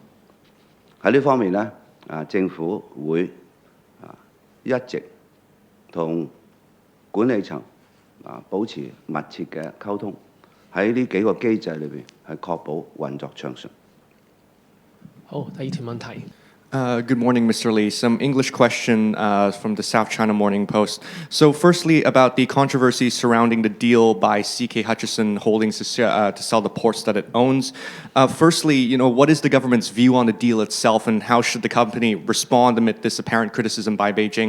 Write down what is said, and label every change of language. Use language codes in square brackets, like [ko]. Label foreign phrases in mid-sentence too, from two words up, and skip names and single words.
[yue] 喺呢方面咧，政府會一直同管理層保持密切嘅溝通，喺呢幾個機制裏邊係確保運作暢順。好，第二條問題。 [en] Good morning, Mr. Lee. Some English question from the South China Morning Post. So firstly, about the controversy surrounding the deal by CK Hutchison Holdings to sell the ports that it owns. Firstly, what is the government's view on the deal itself, and how should the company respond amid this apparent criticism by Beijing?